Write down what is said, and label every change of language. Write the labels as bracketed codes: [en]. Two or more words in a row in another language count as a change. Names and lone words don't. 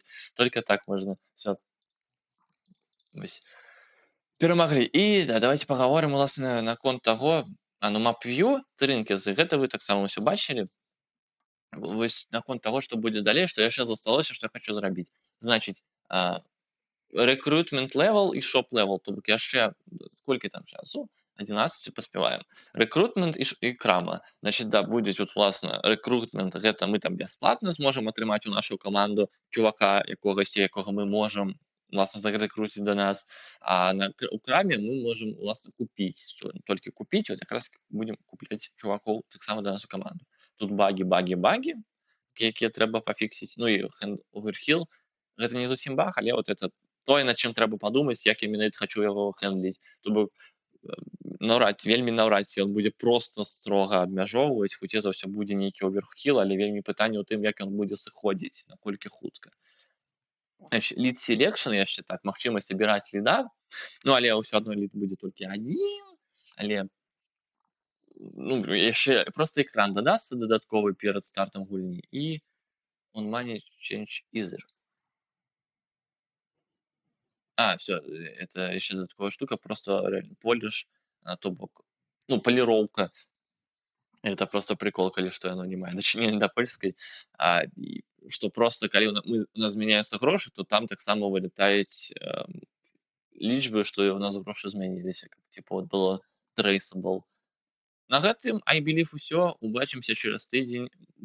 [be] Толькі так можна. Всё, вось. Перамаглі. І да, давайте пагаворым уласна наконт таго, ну MapView, Трынкезы, гэта вы таксама ўсё бачылі. Вось наконт таго, што будзе далей, што яшчэ засталося, што я хачу зрабіць. Значыць, [en] recruitment level і shop level, [be] то бок яшчэ колькі там часу? 11 паспяваем. Recruitment і крама. Значыць, да, будзе тут уласна recruitment, гэта мы там бясплатна зможам атрымаць у нашу каманду чувака якогасьці, якога мы можам уласна зарэкруціць да нас. А у краме мы можам уласна купіць, толькі купіць, вот якраз будзем купляць чувакоў таксама да нас у каманду. Тут багі, якія трэба пафіксіць. [en] Ну і hand over hill. [be] Гэта не зусім баг, але [ru] вот это [be] тое, над чым трэба падумаць, як я менавіта хачу яго хэндліць. То бок вельмі наўрад ці ён будзе проста строга абмяжоўваць, хутчэй за ўсё будзе нейкі оверхіл, але вельмі пытанне ў тым, як ён будзе сыходзіць, наколькі хутка. [en] Lead selection [be] яшчэ так, магчымасць абіраць ліда, ну але ўсё адно лід будзе толькі адзін, але ну, яшчэ проста экран дадасца дадатковы перад стартам гульні і [en] on money change easier. [ru] Все, это еще додатковая штука, просто реально полиш, [be] то бок, ну, поліроўка. [ru] Это просто прикол, [be] калі што яно не мае дачынення да польскай. І што просто калі у нас змяняюцца грошы, то там таксама вылетаюць лічбы, што і у нас грошы змяніліся, каб [ru] типа вот [be] было traceable. На гэтым [en] I believe [be] усё. Убачымся через тыдзень.